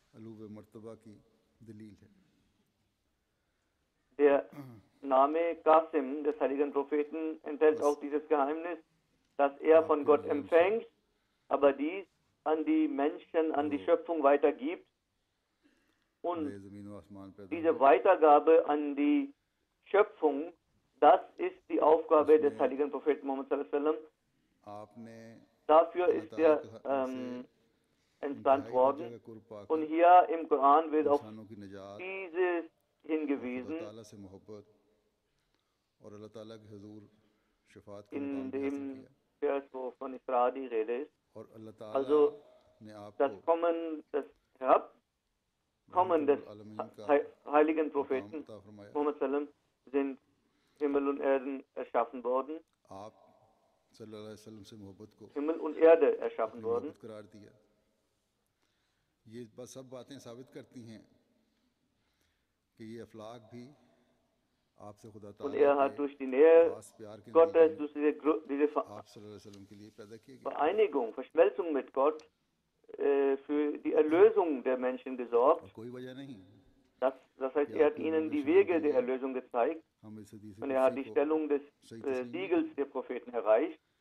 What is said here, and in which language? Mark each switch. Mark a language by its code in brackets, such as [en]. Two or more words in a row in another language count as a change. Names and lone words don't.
[de] Der Name Qasim des heiligen Propheten enthält auch dieses Geheimnis, dass er von Gott empfängt, aber dies an die Menschen, an die Schöpfung weitergibt. Und diese Weitergabe an die Schöpfung, das ist die Aufgabe des heiligen Propheten Muhammad [ar] صلى الله عليه وسلم. [de] Dafür ist er entsandt worden. Und hier im Koran wird auf dieses hingewiesen, in dem Vers, wo von Isra die Rede ist. Also das Kommen, das Herabkommen des heiligen Propheten Muhammad sallam sind Himmel und Erden erschaffen worden. Himmel und Erde erschaffen worden. [ur] یہ سب باتیں ثابت کرتی ہیں کہ یہ افلاک بھی آپ سے خدا تعالیٰ [de] Und er hat durch die Nähe Gottes, durch diese Vereinigung, Verschmelzung mit Gott, für die Erlösung der Menschen gesorgt. Das heißt, er hat ihnen die Wege der Erlösung gezeigt und er hat die Stellung des Siegels der Propheten erreicht.